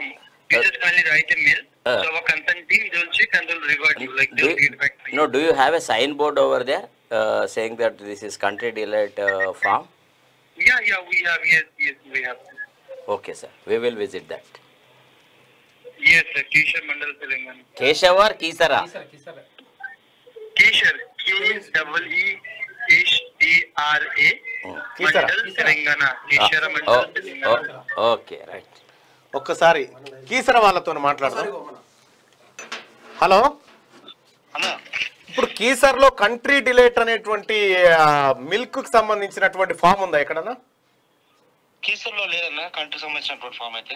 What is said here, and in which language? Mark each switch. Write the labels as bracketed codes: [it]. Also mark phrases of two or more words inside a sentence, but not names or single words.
[en] You just kindly write a mail. So our concerned team, they will check and they will revert you. Like they will get back to you. No, do you have a signboard over there saying that this is Country Delight farm? Yeah, we have. Yes, we have. Okay, sir. We will visit that. Yes, sir. Keshar Mandal, Telangana. Keshav or Kisara? Keshar. KEESHARA. Mandal, Telangana. Keshar Mandal, Telangana. Okay, right. [te] ఒక్కసారి కీసర వాళ్ళతో మాట్లాడదాం. హలో, ఇప్పుడు కీసర్లో కంట్రీ డిలైట్ అనేటువంటి మిల్క్ కి సంబంధించినటువంటి ఫామ్ ఉందా ఎక్కడన్నా? కీసర్లో లేదన్నా కంట్రీ సంబంధించినటువంటి ఫామ్ అయితే.